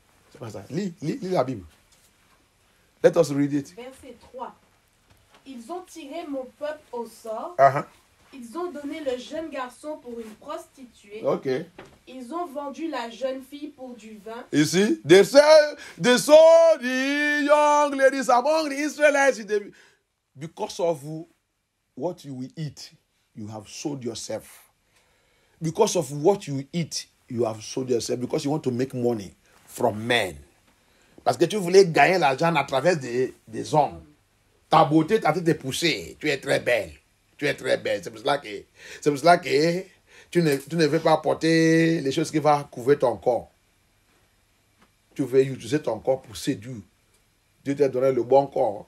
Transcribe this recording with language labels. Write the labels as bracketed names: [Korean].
[French] C'est pas ça. Lis la Bible. [English] Let us read it. [French] Verset 3. Ils ont tiré mon peuple au sort. Ils ont donné le jeune garçon pour une prostituée. [English] Okay. [French] Ils ont vendu la jeune fille pour du vin. [English] You see, they sold the young ladies among the Israelites. Because of what you will eat, you have sold yourself. Because of what you eat, you have sold yourself. Because you want to make money from men. [French] Parce que tu voulais gagner l'argent à travers des hommes. Ta beauté t'a été poussée. Tu es très belle. Tu es très belle. C'est pour cela que tu ne veux pas porter les choses qui vont couvrir ton corps. Tu veux utiliser ton corps pour séduire. Dieu t'a donné le bon corps.